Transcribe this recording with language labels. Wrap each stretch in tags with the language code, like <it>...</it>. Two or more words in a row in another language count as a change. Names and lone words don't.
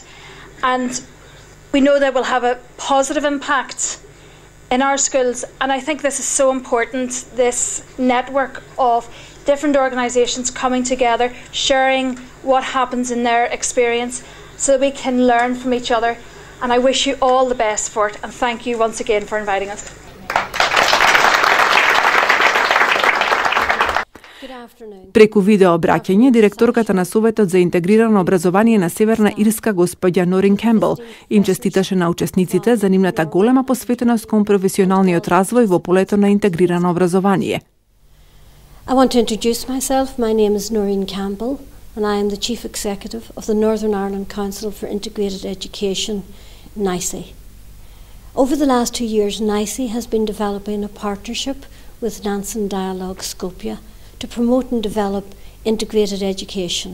<en>And we know that will have a positive impact in our schools, and I think this is so important, this network of different organisations coming together, sharing what happens in their experience so that we can learn from each other. And I wish you all the best for it, and thank you once again for inviting us.</en> <mk>Преку видео обраќање, директорката на Советот за интегрирано образование на Северна Ирска, господја Норин Кембел, им честиташе на учесниците за нивната голема посветеност кон професионалниот развој во полето на интегрирано образование.</mk> <en>I want to introduce myself. My name is Noreen Campbell, and I am the Chief Executive of the Northern Ireland Council for Integrated Education, NICE. Over the last 2 years, NICE has been developing a partnership with Nansen Dialogue Skopje to promote and develop integrated education.</en>